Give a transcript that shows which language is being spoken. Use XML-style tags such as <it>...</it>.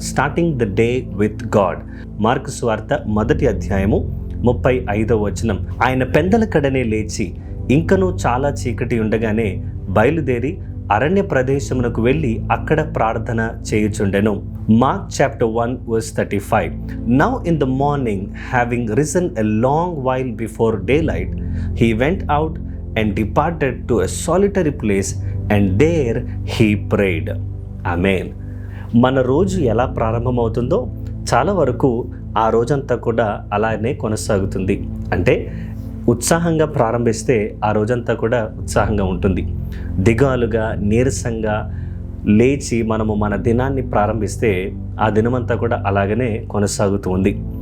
<en>Starting the day with God.</en> <te>Mark సువార్త 1వ అధ్యాయము 35వ వచనం. ఆయన పెందల కడనే లేచి ఇంకనూ చాలా చీకటి ఉండగానే బయలుదేరి అరణ్య ప్రదేశమునకు వెళ్ళి అక్కడ ప్రార్థన చేయుచుండెను.</te> <en>Mark chapter 1:35. Now in the morning, having risen a long while before daylight, he went out and departed to a solitary place, and there he prayed. Amen.</en> <te>మన రోజు ఎలా ప్రారంభమవుతుందో చాలా వరకు ఆ రోజంతా కూడా అలానే కొనసాగుతుంది. అంటే ఉత్సాహంగా ప్రారంభిస్తే ఆ రోజంతా కూడా ఉత్సాహంగా ఉంటుంది. దిగాలుగా, నీరసంగా లేచి మనము మన దినాన్ని ప్రారంభిస్తే ఆ దినమంతా కూడా అలాగనే కొనసాగుతూ ఉంది.</te>